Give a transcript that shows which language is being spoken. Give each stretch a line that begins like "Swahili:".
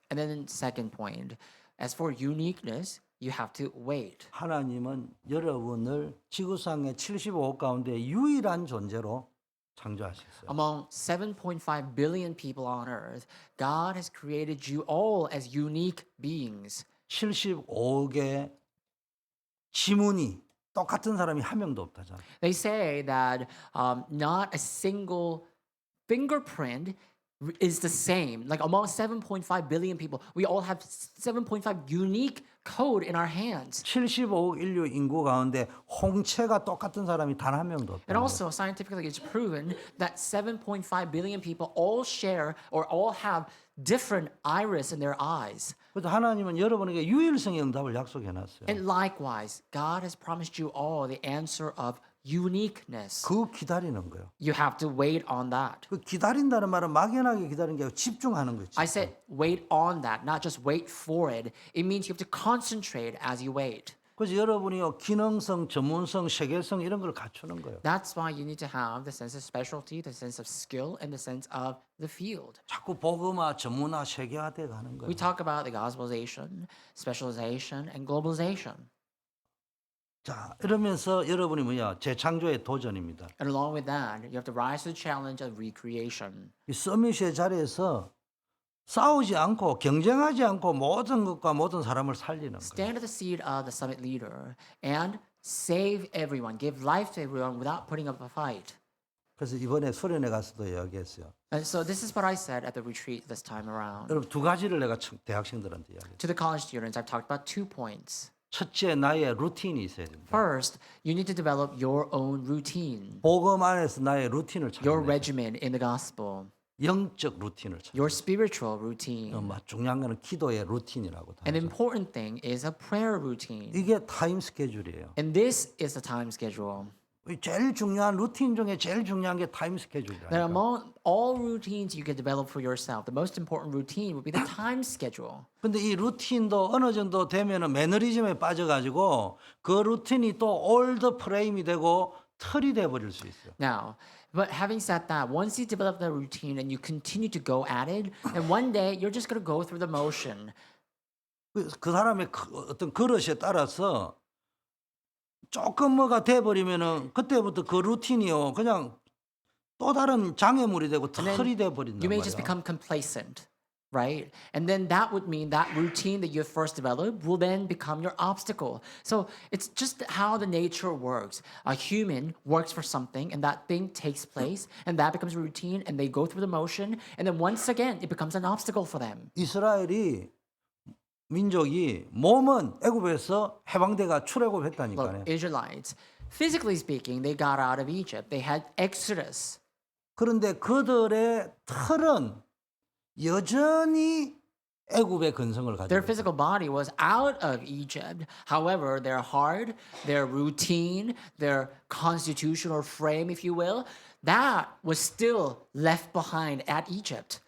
English: And then second point, as for uniqueness, you have to wait.
Korean: 하나님은 여러분을 지구상의 75억 가운데 유일한 존재로 창조하셨어요.
English: Among 7.5 billion people on earth, God has created you all as unique beings.
Korean: 75억의 지문이 똑같은 사람이 한 명도 없다잖아.
English: They say that not a single fingerprint is the same. Like among 7.5 billion people, we all have 7.5 unique code in our hands.
Korean: 75억 인류 인구 가운데 홍채가 똑같은 사람이 단 한 명도
English: And
Korean: 없다.
English: also, scientifically, it's proven that 7.5 billion people all share or all have different iris in their eyes.
Korean: 그래서 하나님은 여러분에게 유일성의 응답을 약속해 놨어요.
English: And likewise, God has promised you all the answer of uniqueness.
Korean: 그 기다리는 거예요.
English: You have to wait on that.
Korean: 그 기다린다는 말은 막연하게 기다리는 게 아니고 집중하는 거지.
English: I said wait on that, not just wait for it. It means you have to concentrate as you wait.
Korean: 그래서 여러분이요 기능성, 전문성, 세계성 이런 걸 갖추는 거예요.
English: That's why you need to have the sense of specialty, the sense of skill, and the sense of the field.
Korean: 자꾸 복음화, 전문화, 세계화돼 가는 거예요.
English: We talk about the gospelization, specialization, and globalization.
Korean: 자, 이러면서 여러분이 뭐야? 재창조의 도전입니다.
English: And along with that, you have to rise to the challenge of recreation.
Korean: 이 서밋의 자리에서 싸우지 않고 경쟁하지 않고 모든 것과 모든 사람을 살리는 거예요.
English: Stand at the seat of the summit leader and save everyone, give life to everyone without putting up a fight.
Korean: 그래서 이번에 수련회 가서도 이야기했어요.
English: And so this is what I said at the retreat this time around.
Korean: 여러분 두 가지를 내가 대학생들한테 이야기했어요.
English: To the college students, I've talked about 2 points.
Korean: 첫째, 나의 루틴이 있어야 됩니다.
English: First, you need to develop your own routine,
Korean: 복음 안에서 나의 루틴을
English: your regimen in the gospel,
Korean: 영적 루틴을 찾는
English: your spiritual routine.
Korean: 중요한 거는 기도의 루틴이라고
English: An
Korean: 하죠.
English: important thing is a prayer routine.
Korean: 이게 타임 스케줄이에요.
English: And this is the time schedule.
Korean: 제일 중요한 루틴 중에 제일 중요한 게 타임
English: That
Korean: 스케줄이라니까.
English: among all routines you can develop for yourself, the most important routine would be the time schedule.
Korean: 근데 이 루틴도 어느 정도 되면은 매너리즘에 빠져가지고 그 루틴이 또 올드 프레임이 되고 틀이 돼 버릴 수 있어요.
English: Now, but having said that, once you develop the routine and you continue to go at it, then one day you're just going to go through the motion.
Korean: 그 사람의 어떤 그릇에 따라서 조금 뭐가 돼 버리면은 그때부터 그 루틴이요 그냥 또 다른 장애물이 되고
English: then
Korean: 틀이 돼 버린단
English: You may just
Korean: 말이야.
English: become complacent, right? And then that would mean that routine that you have first developed will then become your obstacle. So it's just how the nature works. A human works for something and that thing takes place and that becomes a routine and they go through the motion and then once again it becomes an obstacle for them.
Korean: 이스라엘이 민족이 몸은 애굽에서 해방대가
English: Look,
Korean: 출애굽했다니까요.
English: Israelites, physically speaking, they got out of Egypt. They had Exodus.
Korean: 그런데 그들의 틀은 여전히 애굽의 근성을
English: Their
Korean: 가지고 있어요.
English: physical body was out of Egypt. However, their heart, their routine, their constitutional frame, if you will, that was still left behind at Egypt.